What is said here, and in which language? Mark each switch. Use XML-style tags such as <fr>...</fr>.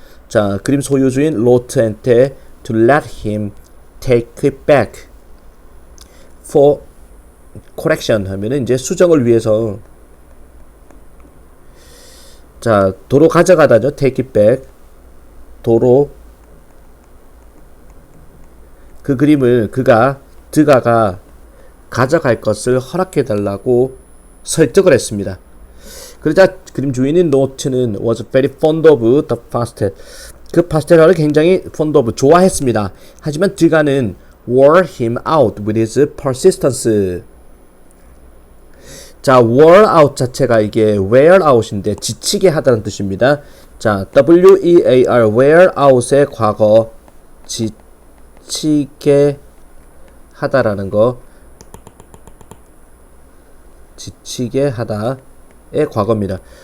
<ko>자, 그림 소유주인 로트한테</ko> <en>to let him take it back for correction</en> <ko>하면은 이제 수정을 위해서 자, 도로 가져가다죠.</ko> <en>take it back.</en> <ko>도로 그 그림을 드가가 가져갈 것을 허락해 달라고 설득을 했습니다. 그러자 그림 주인인 로트는</ko> <en>was very fond of the pastel.</en> <ko>그 파스텔화를 굉장히</ko> <en>fond of,</en> <ko>좋아했습니다. 하지만 드가는</ko> <en>wore him out with his persistence.</en> <ko>자,</ko> <en>wore out</en> <ko>자체가 이게</ko> <en>wear out인데</en> <ko>지치게 하다는 뜻입니다. 자, wear, wear out의 과거, 지치게 하다라는 거, 지치게 하다의 과거입니다.</ko>